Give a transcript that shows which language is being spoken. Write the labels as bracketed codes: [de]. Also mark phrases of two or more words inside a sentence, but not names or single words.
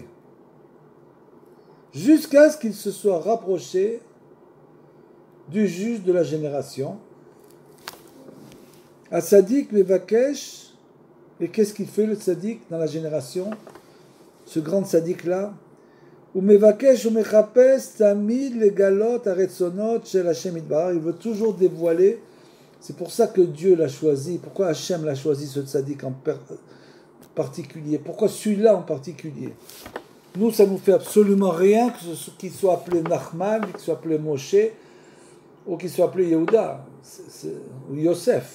[fr] Jusqu'à ce qu'ils se soient rapprochés du juge de la génération. À [he] צדיק מבקש, [fr] et qu'est-ce qu'il fait le tzaddik dans la génération, ce grand tzaddik-là? [he] הוא מבקש הוא מחפש תמיד לגלות הרצונות של השם יתברך, [fr] il veut toujours dévoiler. C'est pour ça que Dieu l'a choisi. Pourquoi Hachem l'a choisi, ce tzaddik en particulier? Pourquoi celui-là en particulier? Nous, ça nous fait absolument rien qu'il soit appelé Nachman, qu'il soit appelé Moshe, ou qu'il soit appelé Yehuda, ou Yosef.